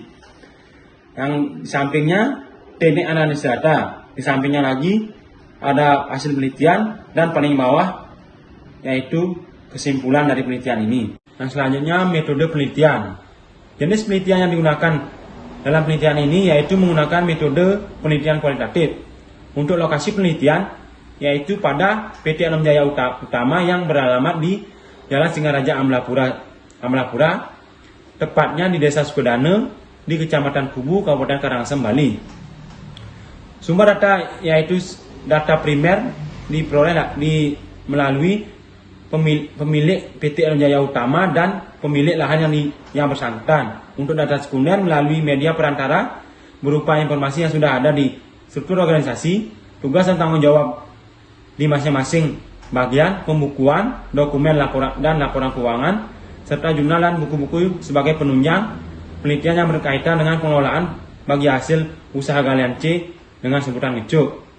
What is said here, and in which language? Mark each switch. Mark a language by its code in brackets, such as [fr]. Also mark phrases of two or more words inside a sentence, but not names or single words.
[id] Yang di sampingnya teknik analisis data, di sampingnya lagi ada hasil penelitian, dan paling bawah yaitu kesimpulan dari penelitian ini. Nah, selanjutnya metode penelitian. Jenis penelitian yang digunakan dalam penelitian ini yaitu menggunakan metode penelitian kualitatif. Untuk lokasi penelitian yaitu pada PT Anom Jaya Utama yang beralamat di Jalan Singaraja Amlapura, tepatnya di Desa Sukodana di Kecamatan Kubu, Kabupaten Karangasem, Bali. Sumber data yaitu data primer diperoleh melalui pemilik PT Anom Jaya Utama dan pemilik lahan yang bersangkutan. Untuk data sekunder melalui media perantara berupa informasi yang sudah ada di struktur organisasi, tugas dan tanggung jawab di masing-masing bagian, pembukuan, dokumen dan laporan keuangan, serta jurnal dan buku-buku sebagai penunjang penelitian yang berkaitan dengan pengelolaan bagi hasil usaha galian C dengan sebutan ngecuk.